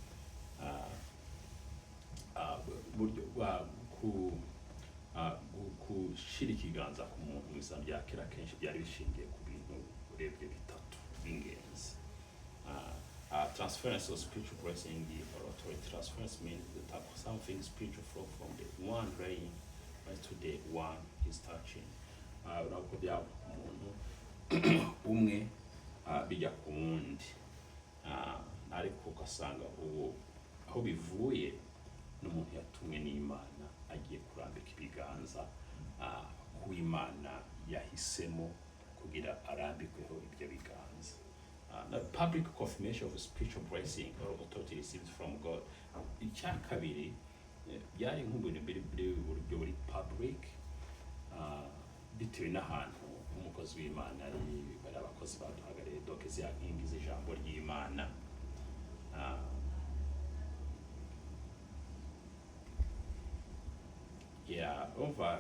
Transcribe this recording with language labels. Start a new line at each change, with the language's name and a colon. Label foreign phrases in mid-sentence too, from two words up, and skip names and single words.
Kinyarwanda: uburyo gushyira ikiganza ku muntu mu isezerano rya kera kenshi byari bishingiye ku bintu urebye bitatu b'ingenzi.
English: Transference of spiritual blessing or authority. Transference means that something spiritual flow from the one laying right to the one is touching.
Kinyarwanda: Urabwo byaba umuntu umwe bijya ku wundi ariko ugasanga aho bivuye n'umuntu yatumwe n'Imana agiye kurambika ibiganza ku Imana yahisemo kugira arambikweho ibyo biganza.
English: The public confirmation of spiritual blessing or authority received from God.
Kinyarwanda: Icya kabiri byari nk'ubuntu buryo buri public bitewe n'ahantu umukozi w'Imana bari abakozi baduhagarariye doke za nkingi z'ijambo ry'Imana over